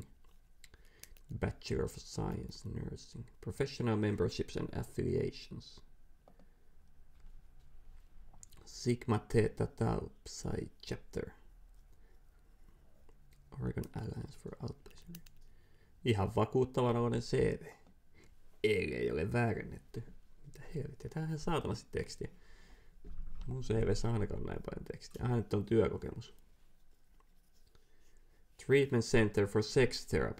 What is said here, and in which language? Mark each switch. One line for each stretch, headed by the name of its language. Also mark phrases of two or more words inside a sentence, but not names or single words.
English: Bachelor of Science Nursing. Professional memberships and affiliations. Sigma Theta Tau Psi Chapter. Oregon Alliance for Outpatient.
Finnish: Ihan vakuuttavanoinen CV. Ei ole väärennetty. Mitä helvettiä? Tämähän saatanasti tekstiä. Mun CV:ssä ainakaan näin paljon tekstiä. Nyt on työkokemus.
English: Treatment Center for Sex Therapy.